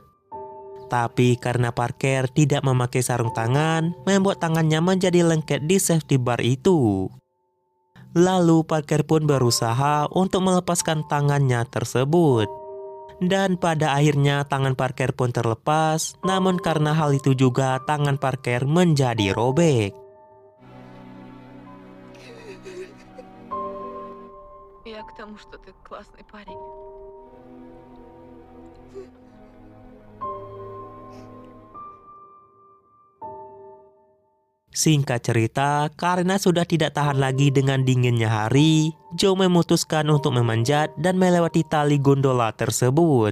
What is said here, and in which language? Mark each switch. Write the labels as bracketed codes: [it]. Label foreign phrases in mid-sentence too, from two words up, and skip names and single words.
[id] Tapi karena Parker tidak memakai sarung tangan, membuat tangannya menjadi lengket di [en] safety bar [id] itu. Lalu Parker pun berusaha untuk melepaskan tangannya tersebut. Dan pada akhirnya tangan Parker pun terlepas, namun karena hal itu juga tangan Parker menjadi robek. [ru] Я к тому, что ты классный парень. [id] Singkat cerita, karena sudah tidak tahan lagi dengan dinginnya hari, Joe memutuskan untuk memanjat dan melewati tali gondola tersebut.